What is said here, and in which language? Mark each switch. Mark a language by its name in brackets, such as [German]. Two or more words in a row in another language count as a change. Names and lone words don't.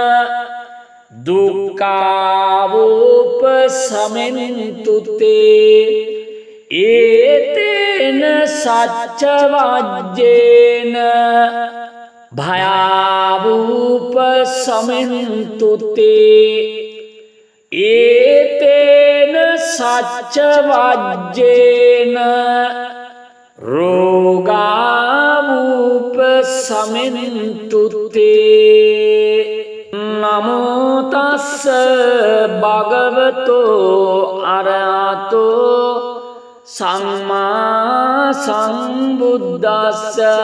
[Pali] දුක්ඛාවූප සමෙන්තුතේ ඒතේන සච්ච වජ්ජේන භයාවූප සමෙන්තුතේ ඒතේන සච්ච වජ්ජේන රෝගාවූප සමෙන්තුතේ. නමෝ තස්ස භගවතෝ අරහතෝ සම්මා සම්බුද්දස්ස.